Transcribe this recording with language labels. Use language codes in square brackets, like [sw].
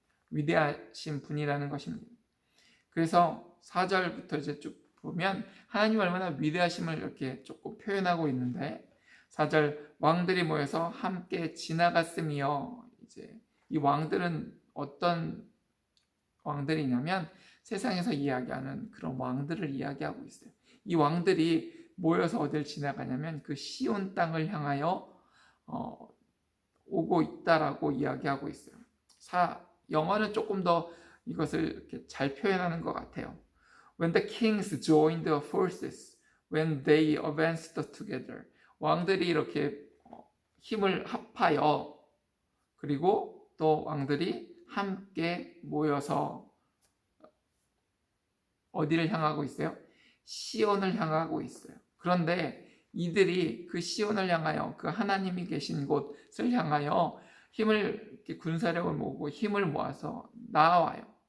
[ko] 위대하신 분이라는 것입니다. 그래서 4절부터 이제 쭉 보면 하나님이 얼마나 위대하심을 이렇게 조금 표현하고 있는데 4절 왕들이 모여서 함께 지나갔으며 이제 이 왕들은 어떤 왕들이냐면 세상에서 이야기하는 그런 왕들을 이야기하고 있어요. 이 왕들이 모여서 어딜 지나가냐면 그 시온 땅을 향하여 오고 있다라고 이야기하고 있어요. 영어는 조금 더 이것을 이렇게 잘 표현하는 것 같아요. [en] When the kings joined the forces, when they advanced together. [ko] 왕들이 이렇게 힘을 합하여 그리고 또 왕들이 함께 모여서 어디를 향하고 있어요? 시온을 향하고 있어요. 그런데 이들이 그 시온을 향하여 그 하나님이 계신 곳을 향하여 이렇게 군사력을 모으고 힘을 모아서 나와요.